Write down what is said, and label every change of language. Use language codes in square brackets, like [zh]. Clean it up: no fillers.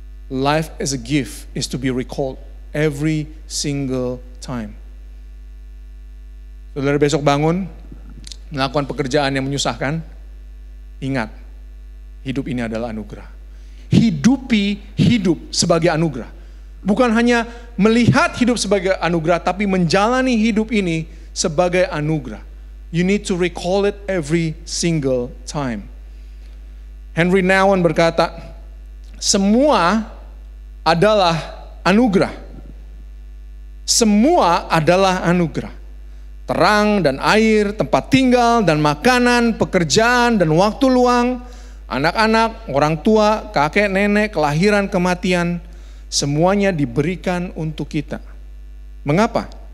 [en] Life as a gift is to be recalled every single time. [id] Saudara besok bangun, melakukan pekerjaan yang menyusahkan, ingat, hidup ini adalah anugerah. Hidupi hidup sebagai anugerah. Bukan hanya melihat hidup sebagai anugerah, tapi menjalani hidup ini sebagai anugerah. [en] You need to recall it every single time. [id] Henry Nouwen berkata, semua adalah anugerah. Semua adalah anugerah. Terang dan air, tempat tinggal dan makanan, pekerjaan dan waktu luang, anak-anak, orang tua, kakek, nenek, kelahiran, kematian, semuanya diberikan untuk kita. Mengapa?